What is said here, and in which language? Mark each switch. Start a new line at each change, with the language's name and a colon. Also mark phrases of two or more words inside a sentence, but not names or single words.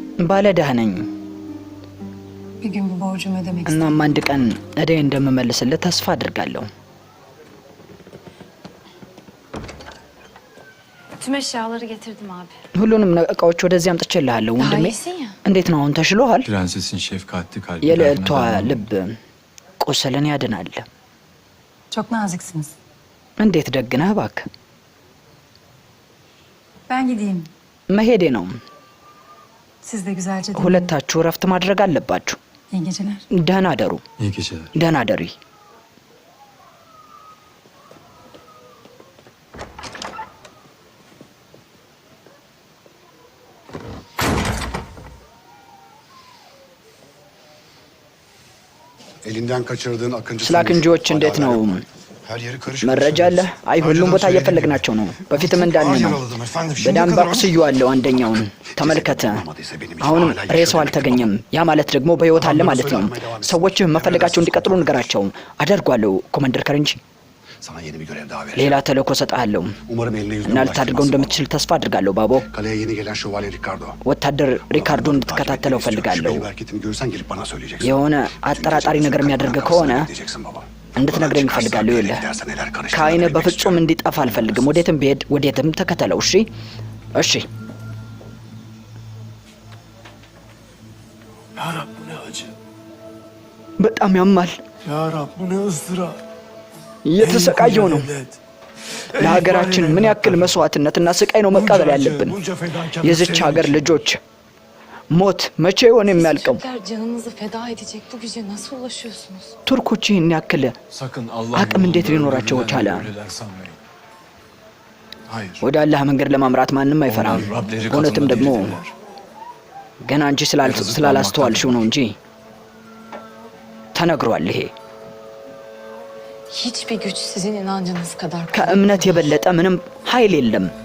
Amharic: ባለዕዳህ ነኝ።
Turkish: Bir gün bu borcumu ödemek istedim.
Amharic: እናም አንድ ቀን እዳዬን እንደምመልስልህ ተስፋ አድርጋለሁ።
Turkish: Tüm eşyaları getirdim abi.
Amharic: ሁሉንም እቃዎች ወደዚህ አምጥቼልሃለሁ
Turkish: Daha
Amharic: ወንድሜ።
Turkish: iyisin ya.
Amharic: እንዴት ነው አሁን? ተሽሎሃል?
Turkish: Prensesin şefkatli kalbi.
Amharic: የልዕልቷ ልብ ቁስልን ያድናል።
Turkish: Çok naziksiniz.
Amharic: እንዴት ደግነህ እባክህ።
Turkish: Ben gideyim.
Amharic: መሄዴ ነው።
Turkish: Siz de güzelce dinlenin.
Amharic: ሁለታችሁ እረፍት ማድረግ አለባችሁ።
Turkish: İyi geceler.
Amharic: ደህና አደሩ።
Turkish: İyi geceler.
Amharic: ደህና አደሪ።
Turkish: Elinden kaçırdığın Akıncı...
Amharic: ስለ አክንጂዎች እንዴት ነው?
Turkish: Her yeri karışık.
Amharic: መረጃ አለ? አይ ሁሉም ቦታ እየፈለግናቸው ነው። በፊትም እንዳልን ነው። በደንብ አቁስዬዋለሁ አንደኛውን። ተመልከተ። አሁንም ሬሳው አልተገኘም። ያ ማለት ደግሞ በሕይወት አለ ማለት ነው። ሰዎች መፈለጋቸው እንዲቀጥሉ ንገራቸው። አደርጓለሁ ኮማንደር ከረንጂ።
Turkish: Sana yeni bir görev daha vereceğim.
Amharic: ሌላ ተልእኮ ሰጥሃለሁ
Turkish: Umarım eline yüzüne
Amharic: እና ልታደርገው እንደምትችል ተስፋ አድርጋለሁ ባቦ።
Turkish: Kaleye yeni gelen şövalye Ricardo.
Amharic: ወታደር ሪካርዶን እንድትከታተለው ፈልጋለሁ።
Turkish: Şüpheli bir hareketini görsen gelip bana söyleyeceksin.
Amharic: የሆነ አጠራጣሪ ነገር የሚያደርግ ከሆነ
Turkish: Diyeceksin baba.
Amharic: እንድትነግረኝ እፈልጋለሁ። ይኸውልህ ከዓይንህ በፍጹም እንዲጠፋ አልፈልግም። ወዴትም ብሄድ ወዴትም ተከተለው። እሺ እሺ።
Turkish: Ya Rab bu ne acı.
Amharic: በጣም ያማል።
Turkish: Ya Rab bu ne ızdırap.
Amharic: እየተሰቃየው ነው። ለሀገራችን ምን ያክል መስዋዕትነትና ስቃይ ነው መቀበል ያለብን? የዚች ሀገር ልጆች ሞት መቼ ይሆን የሚያልቀው?
Turkish: Türkler canınızı feda edecek bu güce nasıl ulaşıyorsunuz?
Amharic: ቱርኮች ይህን ያክል
Turkish: Sakın Allah
Amharic: አቅም እንዴት ሊኖራቸው ቻለ?
Turkish: öyleler sanmayın. Hayır.
Amharic: ወደ አላህ መንገድ ለማምራት ማንም አይፈራም።
Turkish: Onlar Rableri
Amharic: እውነትም
Turkish: katında
Amharic: ደግሞ
Turkish: diridirler.
Amharic: ገና አንቺ ስላላስተዋልሽው ነው እንጂ ተነግሯል። ይሄ
Turkish: Hiçbir güç sizin inancınız kadar
Amharic: ከእምነት የበለጠ ምንም ኃይል የለም።